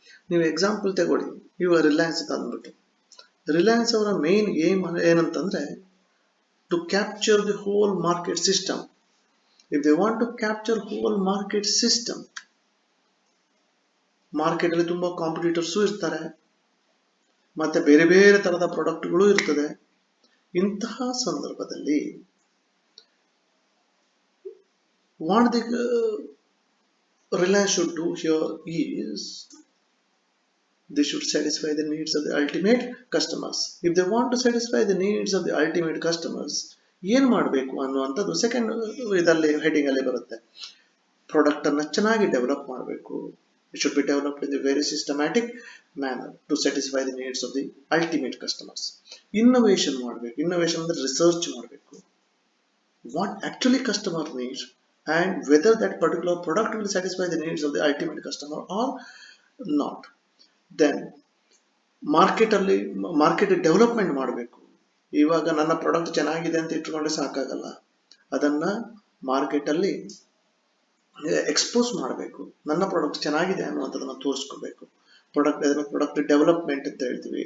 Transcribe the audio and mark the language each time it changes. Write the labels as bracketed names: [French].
[Kannada] ನೀವು ಎಕ್ಸಾಂಪಲ್ ತಗೊಳ್ಳಿ, ಇವಾಗ ರಿಲಯನ್ಸ್ ತಂದ್ಬಿಟ್ಟು, ರಿಲಯನ್ಸ್ ಅವರ ಮೇನ್ ಏಮ್ ಏನಂತಂದ್ರೆ [English] to capture the whole market system. If they want to capture whole market system, [Kannada] market ಅಲ್ಲಿ ತುಂಬಾ ಕಾಂಪಿಟೇಟರ್ಸ್ ಇರ್ತಾರೆ, ಮತ್ತೆ ಬೇರೆ ಬೇರೆ ತರದ ಪ್ರಾಡಕ್ಟ್ಗಳು ಇರ್ತದೆ. ಇಂತಹ ಸಂದರ್ಭದಲ್ಲಿ [English] what the Reliance should do here is they should satisfy the needs of the ultimate customers. If they want to satisfy the needs of the ultimate customers, [Kannada] ಏನು ಮಾಡಬೇಕು ಅನ್ನುವಂಥದ್ದು ಸೆಕೆಂಡ್ ಇದರಲ್ಲಿ ಹೆಡಿಂಗ್ ಅಲ್ಲಿ ಬರುತ್ತೆ. ಪ್ರಾಡಕ್ಟ್ ಅನ್ನು ಚೆನ್ನಾಗಿ ಡೆವಲಪ್ ಮಾಡಬೇಕು. [English] It should be developed in a very systematic manner to satisfy the needs of the ultimate customers. Innovation ಮಾಡಬೇಕು. [Kannada] Innovation ಅಂದ್ರೆ ರಿಸರ್ಚ್ ಮಾಡಬೇಕು. [English] What actually customer needs and whether that particular product will satisfy the needs of the ultimate customer or not. [Kannada] Then market development ಮಾಡಬೇಕು. ಇವಾಗ ನನ್ನ product ಚೆನ್ನಾಗಿದೆ ಅಂತ ಇಟ್ಕೊಂಡ್ರೆ ಸಾಕಾಗಲ್ಲ, ಅದನ್ನ ಮಾರ್ಕೆಟ್ ಅಲ್ಲಿ ಎಕ್ಸ್ಪೋಸ್ ಮಾಡಬೇಕು. ನನ್ನ ಪ್ರಾಡಕ್ಟ್ ಚೆನ್ನಾಗಿದೆ ಅನ್ನುವಂಥದ್ದನ್ನ ತೋರಿಸ್ಕೋಬೇಕು. ಪ್ರಾಡಕ್ಟ್ ಡೆವಲಪ್ಮೆಂಟ್ ಅಂತ ಹೇಳ್ತೀವಿ.